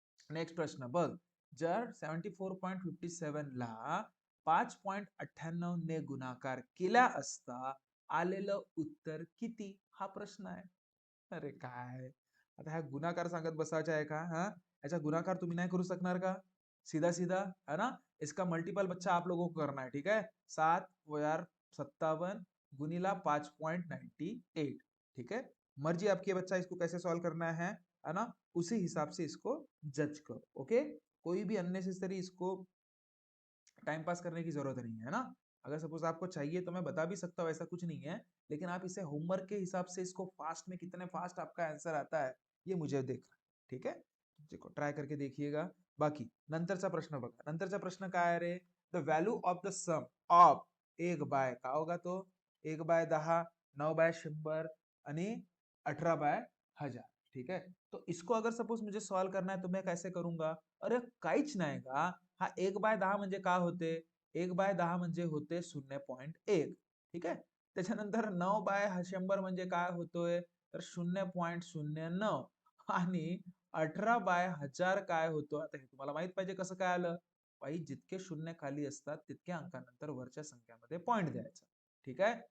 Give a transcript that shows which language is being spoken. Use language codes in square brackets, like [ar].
[mr] Next प्रश्न बघ जर 74.57 ला 5.98 ने गुणाकार केला असता आलेलं उत्तर किती हा प्रश्न आहे. अरे काय आता ह्या गुणाकार सांगत बसायचा आहे का हा याचा गुणाकार तुम्ही नाही करू शकणार का [hi] सीधा सीधा है ना. इसका मल्टीपल बच्चा आप लोगों को करना है. ठीक है. 7,57 गुनीला 5.98. ठीक है. मर्जी आपकी बच्चा इसको कैसे सॉल्व करना है ना उसी हिसाब से इसको जज करो. ओके. कोई भी अननेसेसरी इसको टाइम पास करने की जरूरत नहीं है ना. अगर सपोज आपको चाहिए तो मैं बता भी सकता हूँ ऐसा कुछ नहीं है लेकिन आप इसे होमवर्क के हिसाब से इसको फास्ट में कितने फास्ट आपका आंसर आता है ये मुझे देखना. ठीक है. देखो ट्राय करके देखिएगा. [mr] बाकी नंतरचा प्रश्न बघा. नंतरचा प्रश्न काय आहे रे [en] the value of the sum of [mr] 1/, का होगा तो 1/10 9/100 आणि 18/1000. [hi] ठीक है. तो इसको अगर सपोज मुझे सॉल्व करना है तो मैं कैसे करूंगा. [mr] अरे काहीच नाही का हा 1/10 म्हणजे काय होते 1/10 म्हणजे होते 0.1. ठीक आहे. त्याच्यानंतर 9/100 म्हणजे काय होतोय तर 0.09 आणि 18/1000 काय होतो. आता हे तुम्हाला माहित पाहिजे कसं काय आलं. पाई जितके शून्य खाली असतात तितक्या अंकानंतर वरच्या संख्यामध्ये पॉइंट द्यायचा. ठीक आहे.